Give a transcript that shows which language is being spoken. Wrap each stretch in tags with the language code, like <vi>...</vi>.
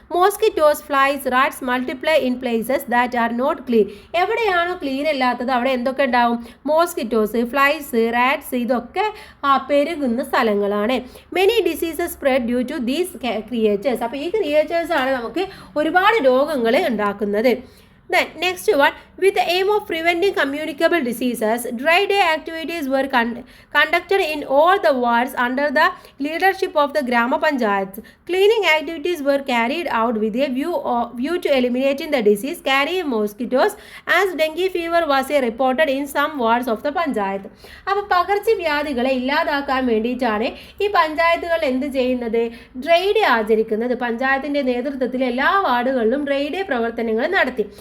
<en>Mosquitoes, flies, rats multiply in places that are not clean.</en> <ml>എവിടെയാണോ clean അല്ലാത്തത് അവിടെ എന്തൊക്കെ ഉണ്ടാവും? മോസ്കിറ്റോസ്, ഫ്ലൈസ്, റാറ്റ്സ്, ഇതൊക്കെ പെരുകുന്ന സ്ഥലങ്ങളാണ്.</ml> <en>Many diseases spread due to these creatures.</en> <ml>അപ്പോൾ ഈ ക്രിയേച്ചേഴ്സാണ് നമുക്ക് ഒരുപാട് രോഗങ്ങൾ ഉണ്ടാക്കുന്നത്.</ml> <en>Then next one, with the aim of preventing communicable diseases, dry day activities were conducted in all the wards under the leadership of the Grama Panchayats. Cleaning activities were carried out with a view to eliminating the disease carrying mosquitoes, as dengue fever was reported in some wards of the Panchayat.</en> <ml>അപ്പോൾ പകർച്ചവ്യാധികളെ ഇല്ലാതാക്കാൻ വേണ്ടിയിട്ടാണ് ഈ പഞ്ചായത്തുകൾ എന്ത് ചെയ്യുന്നത്, dry day ആചരിക്കുന്നത്. പഞ്ചായത്തിൻ്റെ നേതൃത്വത്തിൽ എല്ലാ വാർഡുകളിലും ഡ്രൈ ഡേ പ്രവർത്തനങ്ങൾ നടത്തി.</ml>